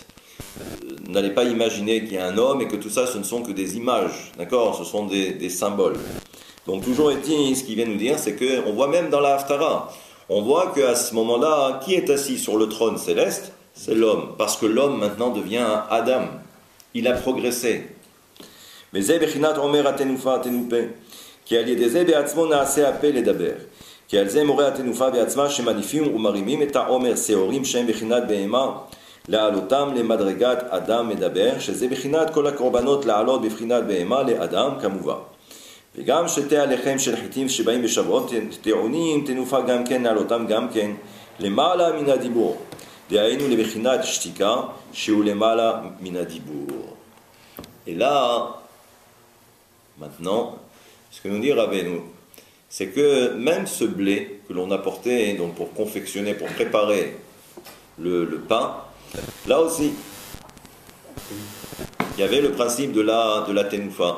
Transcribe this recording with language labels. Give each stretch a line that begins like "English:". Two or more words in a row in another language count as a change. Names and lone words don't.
French: N'allez pas imaginer qu'il y a un homme et que tout ça, ce ne sont que des images, d'accord? Ce sont des symboles. Donc, toujours est-il, ce qu'il vient nous dire, c'est qu'on voit même dans la Haftara, on voit qu'à ce moment-là, qui est assis sur le trône céleste? C'est l'homme, parce que l'homme maintenant devient Adam. Il a progressé.
Hebrew: Mais זה בחינת עומר התנופה התנופה, כי על ידי זה בעצמו נעשה הפה לדבר, כי על זה מורה התנופה בעצמה שמניפים ומרימים את העומר שעורים שהם בחינת בהמה, להעלותם למדרגת אדם מדבר, שזה בחינת כל הקורבנות לעלות בבחינת בהמה לאדם כמובן. וגם שתי הלחם של חיטים שבאים בשבועות טעונים תנופה גם כן להעלותם גם כן למעלה מן הדיבור, דהיינו לבחינת שתיקה שהוא למעלה מן הדיבור.
French: Et là, maintenant, ce que nous dit Rabbeinu, c'est que même ce blé que l'on apportait donc pour confectionner, pour préparer le pain, là aussi, il y avait le principe de la tenoufa.